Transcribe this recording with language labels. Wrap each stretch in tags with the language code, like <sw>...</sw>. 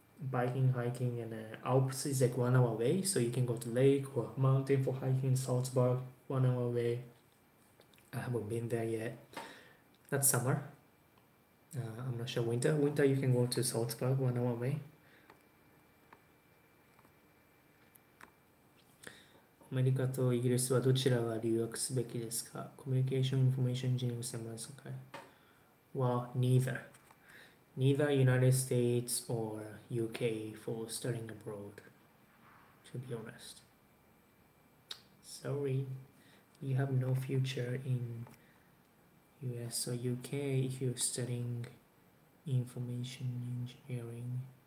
<en>Biking, hiking, and Alps is like 1 hour away, so you can go to lake or mountain for hiking. Salzburg, 1 hour away. I haven't been there yet. That's summer. I'm not sure winter. Winter you can go to Salzburg, 1 hour away.</en> <ja>アメリカとイギリスはどちらが留学すべきですか？コミュニケーション、インフォメーションエンジニアリング専門ですか？</ja> <en>Well, neither. Neither United States or UK for studying abroad, to be honest. Sorry, you have no future in US or UK if you're studying information engineering.</en>